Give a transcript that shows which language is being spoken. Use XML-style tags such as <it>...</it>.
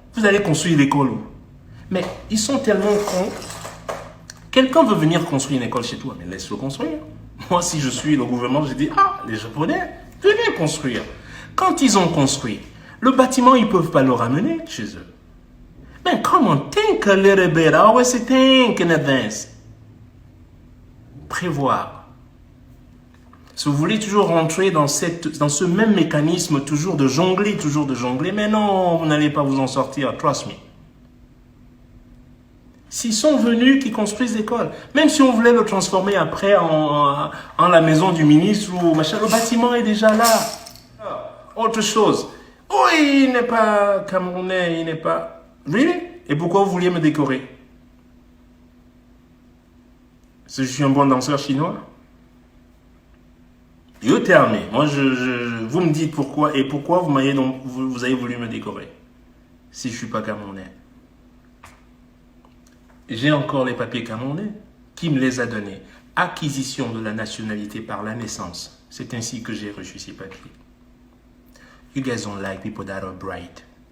<fr>Vous allez construire l'école où? Mais ils sont tellement cons. Quelqu'un veut venir construire une école chez toi, mais laisse-le construire. Moi, si je suis le gouvernement, je dis, ah, les Japonais, venez construire. Quand ils ont construit, le bâtiment, ils ne peuvent pas le ramener chez eux.</fr> <en>Man, come on, think a little bit. I always say think in advance.</en> <fr>Prévoir. Si vous voulez toujours rentrer dans ce même mécanisme, toujours de jongler, mais non, vous n'allez pas vous en sortir,</fr> <en>trust me.</en> <fr>S'ils sont venus, qu'ils construisent l'école. Même si on voulait le transformer après en la maison du ministre ou machin, le bâtiment est déjà là. Autre chose. Oh, il n'est pas camerounais, il n'est pas...</fr> <en>Really?</en> <fr>Et pourquoi vous vouliez me décorer? Parce que je suis un bon danseur chinois?</fr> <en>You tell me.</en> <fr>Moi, vous me dites pourquoi et pourquoi vous avez voulu me décorer si je ne suis pas camerounais. J'ai encore les papiers camerounais. Qui me les a donnés? Acquisition de la nationalité par la naissance. C'est ainsi que j'ai reçu ces papiers.</fr> <en>You guys don't like people that are bright.</en>